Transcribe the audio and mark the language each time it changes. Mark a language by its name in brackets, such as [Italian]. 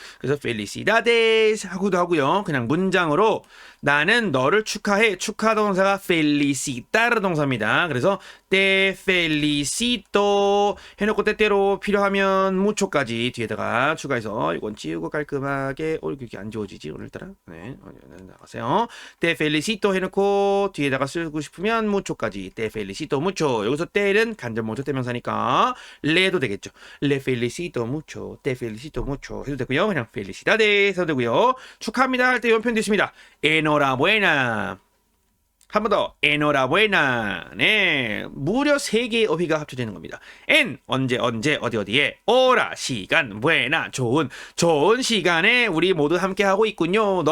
[Korean] 그래서 felicidades 하고도 하고요. 그냥 문장으로 나는 너를 축하해. 축하 동사가 felicitar 동사입니다. 그래서 [Spanish] te felicito [Korean] 해놓고 때때로 필요하면 mucho까지 뒤에다가 추가해서 이건 지우고 깔끔하게 이렇게 안 지워지지 오늘따라. 네, 나가세요. te felicito 해놓고 뒤에다가 쓰고 싶으면 mucho까지 [Spanish] te felicito mucho. [Korean] 여기서 때는 간접 모조 대명사니까 le도 되겠죠. [Spanish] le felicito mucho, te felicito mucho [Korean] 해도 되고요. 그냥 felicidades 해도 되고요. 축하합니다 할 때 이런 표현도 있습니다. enhorabuena. 한 번 더. enhorabuena. 네, 무려 3개의 어휘가 합쳐지는 겁니다. en 언제 어디에, hora 시간, buena 좋은 시간에 우리 모두 함께 하고 있군요.